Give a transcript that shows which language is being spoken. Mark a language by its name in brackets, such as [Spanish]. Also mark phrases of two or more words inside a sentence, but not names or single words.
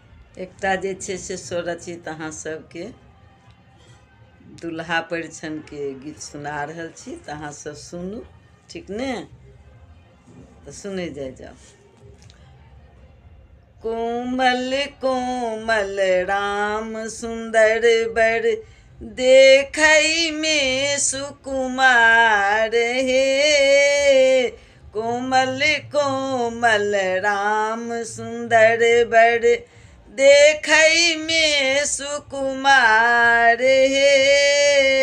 [Maithili] एकटा जे छै से स्वरचित अहाँ सबके दुल्हा परिछन के गीत सुना रहल छी तऽ अहाँ सब सुनू, ठीक ने? तऽ सुने जाओ। कोमल कोमल राम सुंदर बर देखई में सुकुमार हे। कोमल कोमल राम सुंदर बर देखई में सुकुमार हे।